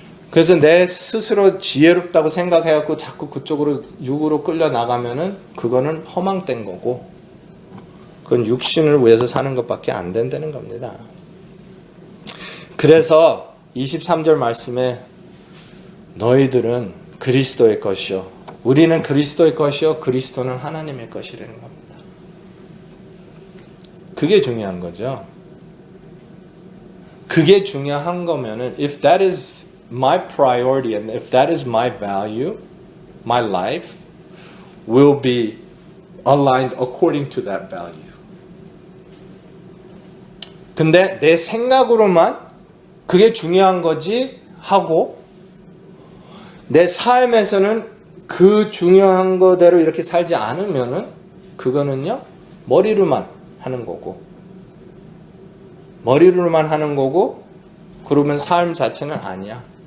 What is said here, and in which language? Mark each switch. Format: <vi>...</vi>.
<ko>그래서 내 스스로 지혜롭다고 생각해갖고 자꾸 그쪽으로 육으로 끌려 나가면은 그거는 허망된 거고, 그건 육신을 위해서 사는 것밖에 안 된다는 겁니다. 그래서 23절 말씀에 너희들은 그리스도의 것이요, 우리는 그리스도의 것이요, 그리스도는 하나님의 것이라는 겁니다. 그게 중요한 거죠. 그게 중요한 거면은</ko> <en>if that is my priority and if that is my value, my life will be aligned according to that value.</en> <ko>근데 내 생각으로만 그게 중요한 거지 하고 내 삶에서는 그 중요한 거대로 이렇게 살지 않으면은 그거는요 머리로만 하는 거고, 머리로만 하는 거고, 그러면 삶 자체는 아니야.</ko>